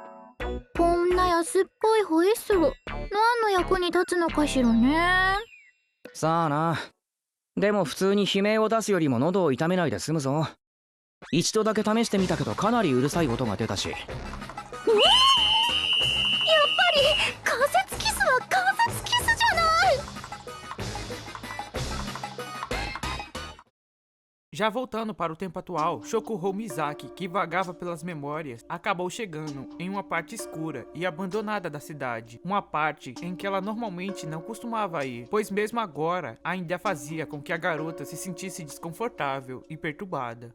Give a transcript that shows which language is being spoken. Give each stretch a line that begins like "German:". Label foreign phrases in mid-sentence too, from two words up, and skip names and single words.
Japanese: こんな安っぽいホイッスル何の役に立つのかしらね。さあな。でも普通に悲鳴を出すよりも喉を痛めないで済むぞ。一度だけ試してみたけどかなりうるさい音が出たし。やっぱり関節キスは関節キスじゃない。
Portuguese: Já voltando para o tempo atual, Shokuhou Misaki, que vagava pelas memórias, acabou chegando em uma parte escura e abandonada da cidade. Uma parte em que ela normalmente não costumava ir, pois mesmo agora ainda fazia com que a garota se sentisse desconfortável e perturbada.